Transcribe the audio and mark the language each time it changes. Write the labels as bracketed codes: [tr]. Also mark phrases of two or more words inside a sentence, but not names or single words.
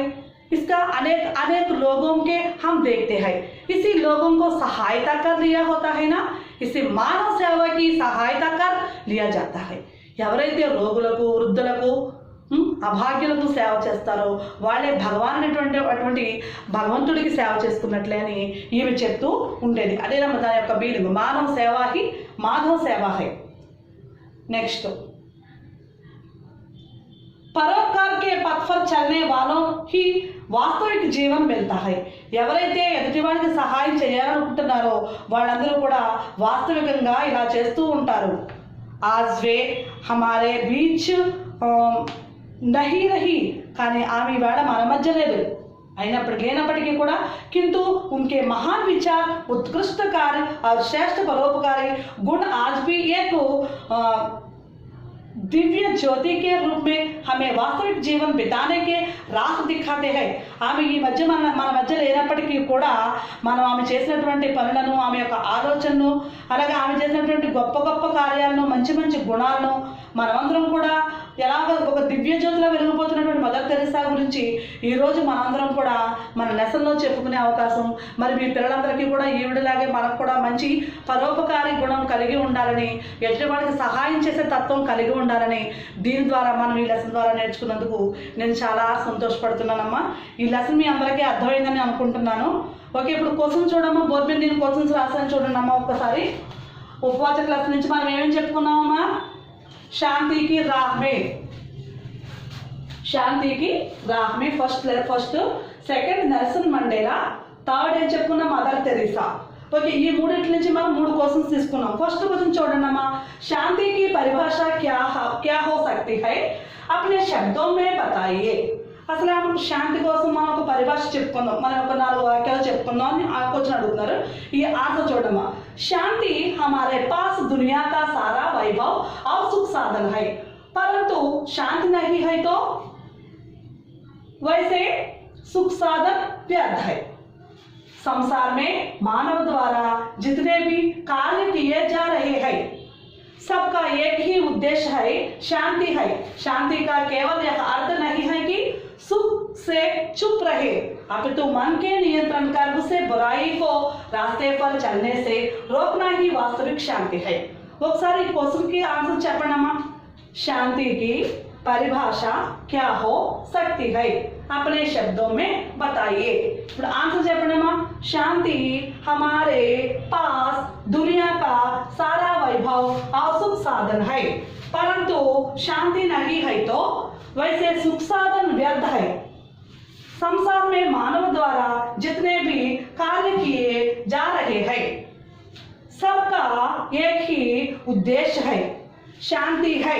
[hi] इसका अनेक लोगों के हम देखते हैं, इसी लोगों को सहायता कर लिया होता है ना, इसी मानव सेवा की सहायता कर लिया जाता है। [te] ఎవరైతే రోగులకు వృద్ధులకు అభాగ్యులకు సేవ చేస్తారో వాళ్ళే అటువంటి భగవంతుడికి సేవ చేసుకున్నట్లే అని ఈమె చెప్తూ ఉండేది. అదేనమ్మ దాని యొక్క మీనింగ్, [hi] मानव सेवा ही माधव सेवा है. नेक्स्ट परोपकार के पथ पर चलने वालों ही वास्तविक जीवन मिलता है. [te] ఎవరైతే ఎదుటివాడికి సహాయం చేయాలనుకుంటున్నారో వాళ్ళందరూ కూడా వాస్తవికంగా ఇలా చేస్తూ ఉంటారు. [hi] आज वे हमारे बीच नहीं रही, [te] కానీ ఆమె వేళ మన మధ్య లేదు, లేనప్పటికీ కూడా [hi] किंतु उनके महान विचार, उत्कृष्ट कार्य और श्रेष्ठ परोपकारी गुण आज भी एक दिव्य ज्योति के रूप में हमें वास्तविक जीवन बिताने के राह दिखाते हैं. [te] ఆమె ఈ మధ్య మన మధ్య లేనప్పటికీ కూడా మనం ఆమె చేసినటువంటి పనులను, ఆమె యొక్క ఆలోచనను, అలాగే ఆమె చేసినటువంటి గొప్ప గొప్ప కార్యాలను, మంచి మంచి గుణాలను మనమందరం కూడా ఎలాగ ఒక దివ్య జ్యోతిలో వెలిగిపోతున్నటువంటి మదర్ తెరేసా గురించి ఈరోజు మనందరం కూడా మన లెసన్లో చెప్పుకునే అవకాశం, మరి మీ పిల్లలందరికీ కూడా ఈవిడలాగే మనకు కూడా మంచి పరోపకారి గుణం కలిగి ఉండాలని, ఎదుటివాడికి సహాయం చేసే తత్వం కలిగి ఉండాలని దీని ద్వారా మనం ఈ లెసన్ ద్వారా నేర్చుకున్నందుకు నేను చాలా సంతోషపడుతున్నానమ్మా. ఈ లెసన్ మీ అందరికీ అర్థమైందని అనుకుంటున్నాను. ఓకే, ఇప్పుడు క్వశ్చన్ చూడమ్మా. బోర్డు మీద నేను క్వశ్చన్స్ రాసాను చూడండి అమ్మా ఒక్కసారి. ఉపవాచ క్లాస్ నుంచి మనం ఏమేమి చెప్పుకున్నామమ్మా? [hi] शांति की राह में, शांति की राह में [en] first second [hi] नेल्सन मंडेला, [te] థర్డ్ ఏం చెప్పుకున్నా మదర్ తెరేసా. ఓకే, ఈ మూడింటి నుంచి మనం 3 క్వశ్చన్స్ తీసుకున్నాం. ఫస్ట్ క్వశ్చన్ చూడండి అమ్మా. [hi] శాంతి की परिभाषा क्या हो सकती है, अपने शब्दों में बताइए. [te] అసలు శాంతి కోసం మనం ఒక పరిభాష చెప్పుకుందాం, మనం ఒక 4 వాక్యాలు చెప్పుకుందాం అని ఆ క్వశ్చన్ అడుగుతున్నారు. ఈ ఆన్సర్ చూడమ్మా. [hi] शांति हमारे पास दुनिया का सारा वैभव और सुख साधन है, परंतु शांति नहीं है तो वैसे सुख साधन व्यर्थ है. संसार में मानव द्वारा जितने भी कार्य किए जा रहे हैं सबका एक ही उद्देश्य है, शांति है. शांति का केवल यह अर्थ नहीं है कि सुख से चुप रहे, अपितु मन के नियंत्रण कर उसे बुराई को रास्ते पर चलने से रोकना ही वास्तविक शांति है. [te] ఒకసారి ఈ క్వశ్చన్ కి ఆన్సర్ చెప్పండమ్మా. [hi] शांति की परिभाषा क्या हो सकती है, अपने शब्दों में बताइए. [te] ఇప్పుడు ఆన్సర్ చెప్పండమ్మా. [hi] शांति हमारे पास दुनिया का सारा वैभव और सुख साधन है, परंतु शांति नहीं है तो वैसे सुख साधन व्यर्थ है. संसार में मानव द्वारा जितने भी कार्य किए जा रहे हैं सबका एक ही उद्देश्य है, शांति है.